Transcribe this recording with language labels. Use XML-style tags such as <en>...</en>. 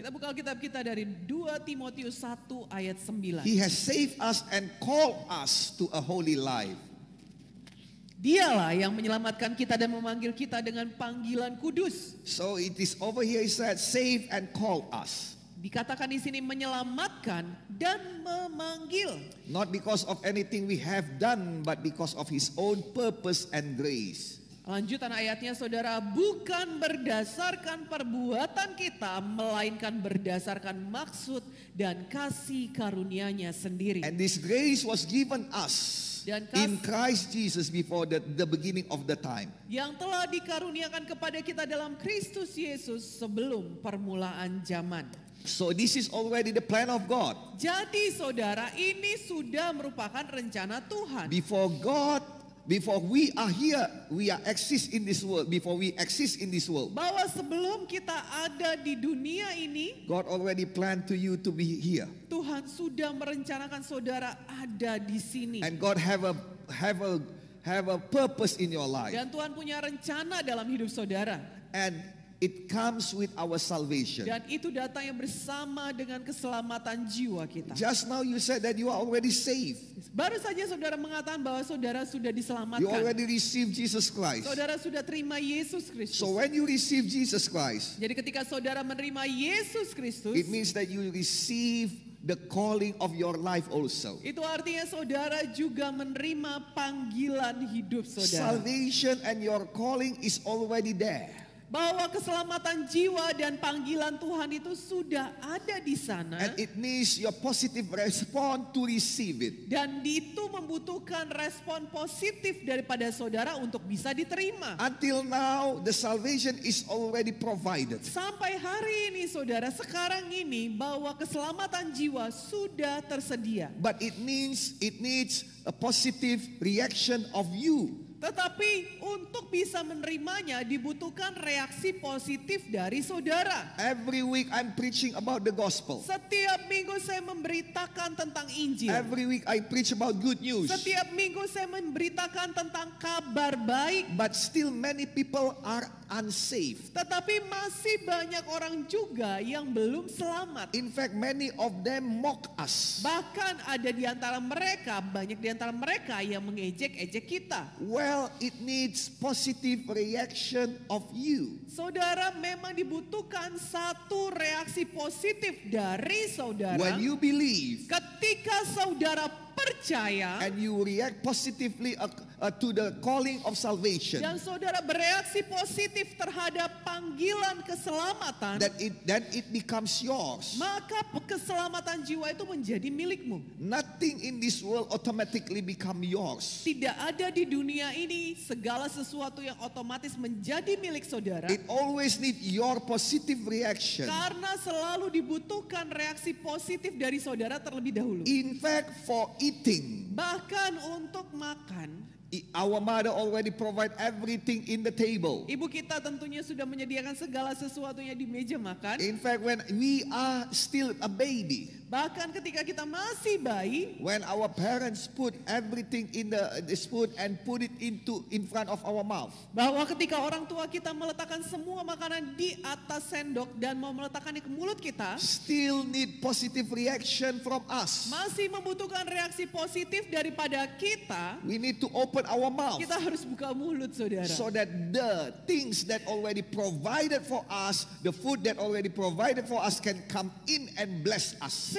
<id>Kita buka Alkitab kita dari 2 Timotius 1 ayat 9.</id> <en>He has saved us and called us to a holy life.</en> <id>Dialah yang menyelamatkan kita dan memanggil kita dengan panggilan kudus.</id> <en>So it is over here, he said, save and call us.</en> <id>Dikatakan di sini menyelamatkan dan memanggil.</id> <en>Not because of anything we have done, but because of his own purpose and grace.</en> <id>Lanjutan ayatnya saudara, bukan berdasarkan perbuatan kita, melainkan berdasarkan maksud dan kasih karunia-Nya sendiri.</id> <en>And this grace was given us</en> <id>Dan</id> <en>in Christ Jesus before the beginning of the time.</en> <id>yang telah dikaruniakan kepada kita dalam Kristus Yesus sebelum permulaan zaman.</id> <en>So this is already the plan of God.</en> <id>Jadi saudara, ini sudah merupakan rencana Tuhan.</id> <en>Before we are here, we are exist in this world. Before we exist in this world,</en> <id>Bahwa sebelum kita ada di dunia ini,</id> <en>God already planned to you to be here.</en> <id>Tuhan sudah merencanakan saudara ada di sini.</id> <en>And God have a purpose in your life.</en> <id>Dan Tuhan punya rencana dalam hidup saudara.</id> <en>And it comes with our salvation.</en> <id>Dan itu datangnya bersama dengan keselamatan jiwa kita.</id> <en>Just now you said that you are already saved.</en> <id>Baru saja saudara mengatakan bahwa saudara sudah</id> <en>You</en> <id>diselamatkan.</id> <en>already received Jesus Christ.</en> <id>Saudara sudah terima Yesus Kristus.</id> <en>So when you receive Jesus Christ,</en> <id>Jadi ketika saudara menerima Yesus Kristus,</id> <en>it means that you receive the calling of your life also.</en> <id>itu artinya saudara juga menerima panggilan hidup saudara.</id> <en>Salvation and your calling is already there.</en> <id>Bahwa keselamatan jiwa dan panggilan Tuhan itu sudah ada di sana.</id> <en>And it needs your positive response to receive it.</en> <id>Dan itu membutuhkan respon positif daripada saudara untuk bisa diterima.</id> <en>Until now, the salvation is already provided.</en> <id>Sampai hari ini saudara, sekarang ini bahwa keselamatan jiwa sudah tersedia.</id> <en>But it needs a positive reaction of you.</en> <id>Tetapi untuk bisa menerimanya dibutuhkan reaksi positif dari saudara.</id> <en>Every week I'm preaching about the gospel.</en> <id>Setiap minggu saya memberitakan tentang Injil.</id> <en>Every week I preach about good news.</en> <id>Setiap minggu saya memberitakan tentang kabar baik.</id> <en>But still many people are unsaved.</en> <id>Tetapi masih banyak orang juga yang belum selamat.</id> <en>In fact, many of them mock us.</en> <id>Bahkan ada di antara mereka, banyak di antara mereka yang mengejek-ejek kita.</id> <en>Well, it needs positive reaction of you.</en> <id>Saudara, memang dibutuhkan satu reaksi positif dari saudara.</id> <en>When you believe</en> <id>Ketika saudara percaya</id> <en>and you react positively to the calling of salvation,</en> <id>dan saudara bereaksi positif terhadap panggilan keselamatan,</id> <en>then it becomes yours.</en> <id>maka keselamatan jiwa itu menjadi milikmu.</id> <en>Nothing in this world automatically become yours.</en> <id>Tidak ada di dunia ini segala sesuatu yang otomatis menjadi milik saudara.</id> <en>It always need your positive reaction.</en> <id>Karena selalu dibutuhkan reaksi positif dari saudara terlebih dahulu.</id> <en>In fact, for eating,</en> <id>Bahkan untuk makan,</id> <en>our mother already provide everything in the table.</en> <id>ibu kita tentunya sudah menyediakan segala sesuatunya di meja makan.</id> <en>In fact, when we are still a baby,</en> <id>Bahkan ketika kita masih bayi,</id> <en>when our parents put everything in the spoon and put it in front of our mouth,</en> <id>bahwa ketika orang tua kita meletakkan semua makanan di atas sendok dan mau meletakkannya ke mulut kita,</id> <en>still need positive reaction from us.</en> <id>masih membutuhkan reaksi positif daripada kita.</id> <en>We need to open our mouth</en> <id>Kita harus buka mulut, saudara.</id> <en>so that the things that already provided for us, the food that already provided for us can come in and bless us.</en>